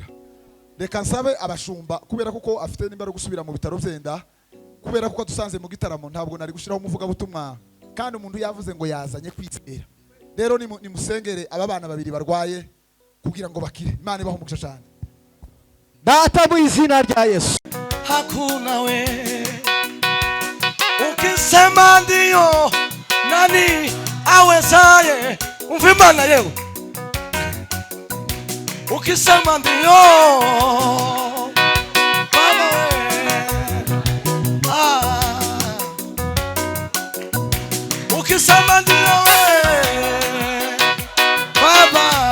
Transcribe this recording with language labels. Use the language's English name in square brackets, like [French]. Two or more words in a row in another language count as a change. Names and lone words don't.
[Kinyarwanda] Reka nsabe abashumba kubera kuko afite n'imbaraga gusubira mu bitaro byenda, kubera kuko dusanze mu gitaramo ntabwo nari gushiraho umuvuga butumwa kandi umuntu yavuze ngo yazanye kwizera. Rero ni musengere aba bana babiri barwaye kugira ngo bakire. Imana ibaho umugisha cyane. Data mu izina rya Yesu. [Swahili] Hakuna we ukisema ndio nani awezaye umva Imana yewe ukisema ndio Baba we ukisema ndio we Baba